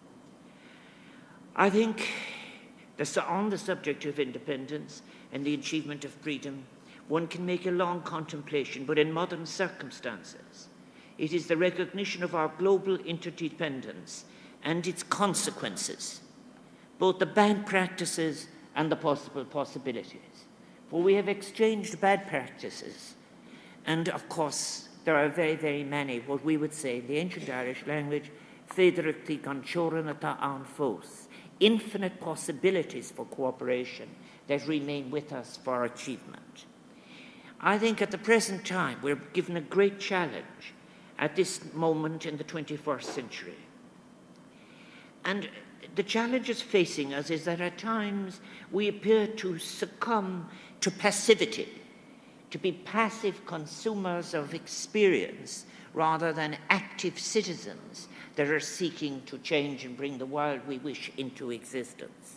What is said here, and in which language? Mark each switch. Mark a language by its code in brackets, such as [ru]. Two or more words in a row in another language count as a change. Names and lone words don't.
[en] I think on the subject of independence and the achievement of freedom, one can make a long contemplation, but in modern circumstances, it is the recognition of our global interdependence and its consequences, both the bad practices and the possibilities. For we have exchanged bad practices, and of course there are very, very many, what we would say in the ancient Irish language, [ga] féidirachtaí gan teorann atá an fós, [en] infinite possibilities for cooperation that remain with us for achievement. I think at the present time we're given a great challenge at this moment in the 21st century. And the challenges facing us is that at times we appear to succumb to passivity, to be passive consumers of experience rather than active citizens that are seeking to change and bring the world we wish into existence.